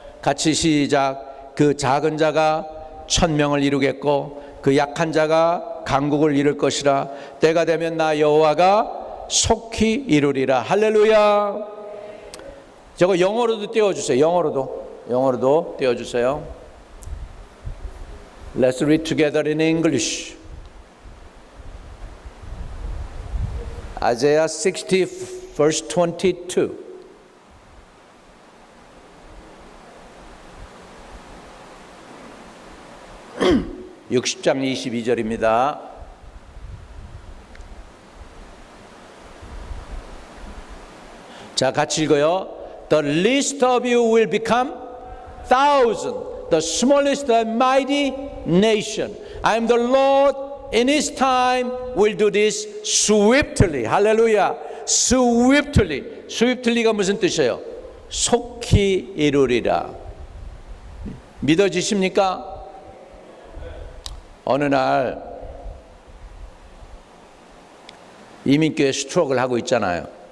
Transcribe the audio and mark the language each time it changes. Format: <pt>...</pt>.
<ko>같이 시작. 그 작은 자가 1000명을 이루겠고 그 약한 자가 강국을 이룰 것이라. 때가 되면 나 여호와가 속히 이루리라. 할렐루야. 저거 영어로도 띄워주세요. 영어로도 띄워주세요.</ko> <en>Let's read together in English. Isaiah 60 verse 22.</en> <ko>(60장 22절입니다) 자, 같이 읽어요.</ko> <en>The least of you will become thousand, the smallest a mighty nation. I am the Lord, in His time will do this swiftly.</en> <ko>할렐루야. swiftly. swiftly가 무슨 뜻이에요? 속히 이루리라. 믿어지십니까? 어느 날 이민교회 스트로크를 하고 있잖아요.</ko>